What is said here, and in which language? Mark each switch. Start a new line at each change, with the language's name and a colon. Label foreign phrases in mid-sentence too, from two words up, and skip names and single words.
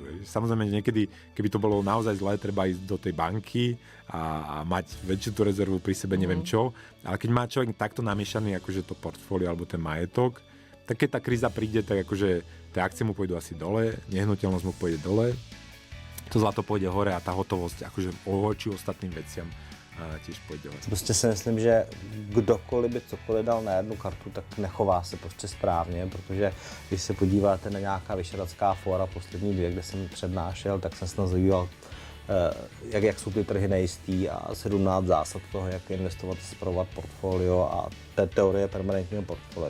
Slovak: Samozrejme, niekedy, keby to bolo naozaj zlé, treba ísť do tej banky a mať väčšiu tú rezervu pri sebe, neviem čo. Ale keď má človek takto namiešaný, akože to portfólio alebo ten majetok, tak keď tá kríza príde, tak akože tie akcie mu pôjdu asi dole, nehnuteľnosť mu pôjde dole, to zlato pôjde hore a tá hotovosť akože voči ostatným veciam tiež pôjde dole.
Czech: Prostě si myslím, že kdokoliv by cokoliv dal na jednu kartu, tak nechová se prostě správně, protože když se podíváte na nějaká vyšeradská fóra poslední dvě, kde jsem přednášel, tak jsem se nazýval, jak jsou ty trhy nejistý a 17 zásad toho, jak investovat, spravovat portfolio a té teorie permanentního portfolia.